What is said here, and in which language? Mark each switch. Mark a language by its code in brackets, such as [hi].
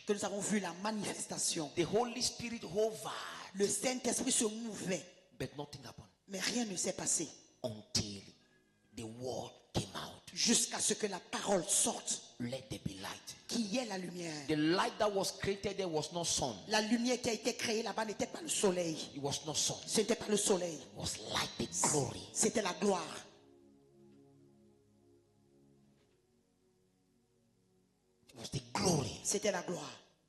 [fr] que nous avons vu la manifestation. [en] The Holy Spirit hovered, [fr] Le Saint-Esprit se mouvait, [en] but nothing happened [fr] mais rien ne s'est passé [en] until the word came out. [fr] jusqu'à ce que la parole sorte. [en] Let there be light. [fr] Qui est la lumière? [en] The light that was created there was not sun. [fr] La lumière qui a été créée là-bas n'était pas le soleil. [en] It was not sun. [fr] Ce n'était pas le soleil. [en] It was light, the glory. [fr] C'était la gloire. [en] It was the glory. [fr] C'était la gloire.